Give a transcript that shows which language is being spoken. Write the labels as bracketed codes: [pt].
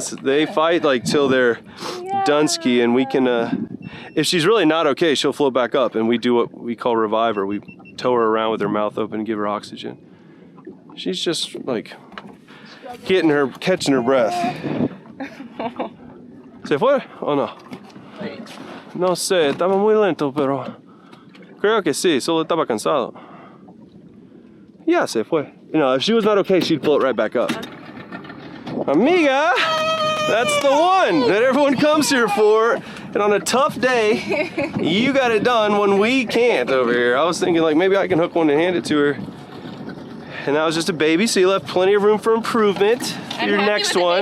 [en] They fight like till they're done ski, and we can, if she's really not okay, she'll float back up, and we do what we call revive her. We tow her around with her mouth open and give her oxygen. She's just like catching her breath. [es] ¿Se fue o no? No sé, estaba muy lento, pero creo que sí, solo estaba cansado. Yeah, se fue. [en] You know, if she was not okay, she'd float right back up. Amiga, that's the one that everyone comes here for. And on a tough day, you got it done when we can't over here. I was thinking like maybe I can hook one and hand it to her. And that was just a baby, so you left plenty of room for improvement for your next one.